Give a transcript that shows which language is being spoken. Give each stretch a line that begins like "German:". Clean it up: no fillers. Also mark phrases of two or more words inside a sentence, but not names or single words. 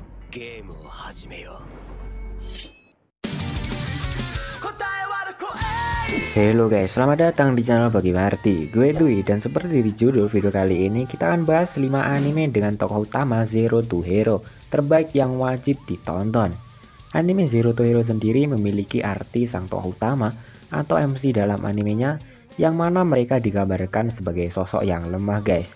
Japanese: ゲームを始めよう。
Indonesian: Halo guys, selamat datang di channel Bagi Warti. Gue Dwi, dan seperti di judul video kali ini, kita akan bahas 5 anime dengan tokoh utama Zero to Hero terbaik yang wajib ditonton. Anime Zero to Hero sendiri memiliki arti sang tokoh utama atau MC dalam animenya, yang mana mereka digambarkan sebagai sosok yang lemah guys.